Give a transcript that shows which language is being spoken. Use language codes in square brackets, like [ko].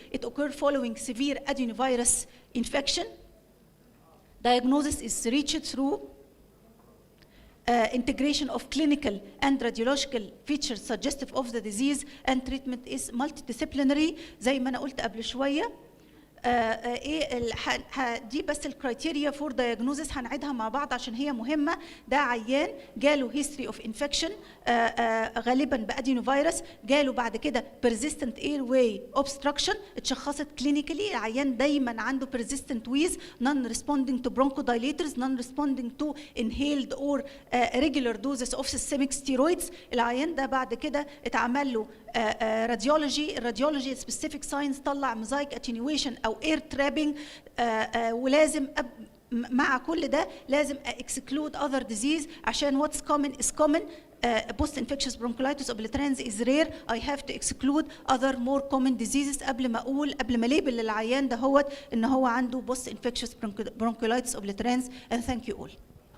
[en] It occurs following severe adenovirus infection. Diagnosis is reached through integration of clinical and radiological features suggestive of the disease, and treatment is multidisciplinary [ar] زي ما أنا قلت قبل شوية. ايه دي بس الكرايتيريا فور دايجنوزس هنعيدها مع بعض عشان هي مهمه. ده عيان جاله هيستوري اوف انفكشن غالبا بادينو فيروس، جاله بعد كده [en] persistent airway obstruction، [ar] اتشخصت كلينيكالي. العيان دايما عنده [en] persistent wheeze non responding to bronchodilators non responding to inhaled or regular doses of systemic steroids. [ar] العيان ده بعد كده اتعمل له راديولوجي، الراديولوجي سبيسيفيك ساينس طلع موزايك اتنيويشن او اير ترابينج، ولازم مع كل ده لازم [en] exclude other disease [ar] عشان [en] what's common is common. post infectious bronchiolitis obliterans is rare. I have to exclude other more common diseases [ar] قبل ما ليبل للعيان ده هو ان هو عنده [en] post infectious bronchiolitis obliterans. And thank you all.